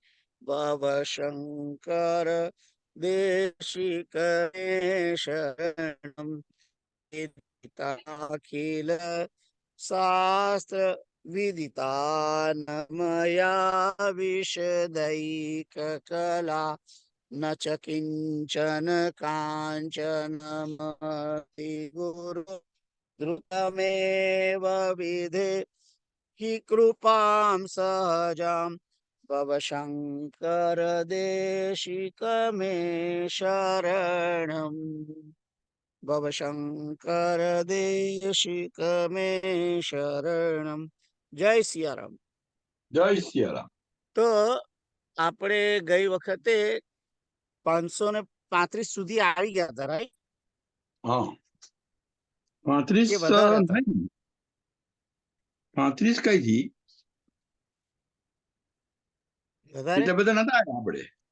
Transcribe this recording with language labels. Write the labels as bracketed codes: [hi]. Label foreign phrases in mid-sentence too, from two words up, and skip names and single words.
[sa] ભવશંકર દેશિક મે શરણમ અખિલ શાસ્ત્ર વિદિતાનમયા વિશદૈક કલા ન ચ કિંચન કાંચન ગુરુ ધૃતમેવ વિધે हि कृपां सहजां भवशंकर देशिक मे शरणं भवशंकर देशिक मे शरणं। [hi] जय सियाराम। [gu] જય સિયારામ. તો આપણે ગઈ વખતે 535 સુધી આવી ગયા હતા, રાઈટ? હા, 35 નહીં, 35 કઈ થી એટલા બધા નતા આવ્યા આપણે.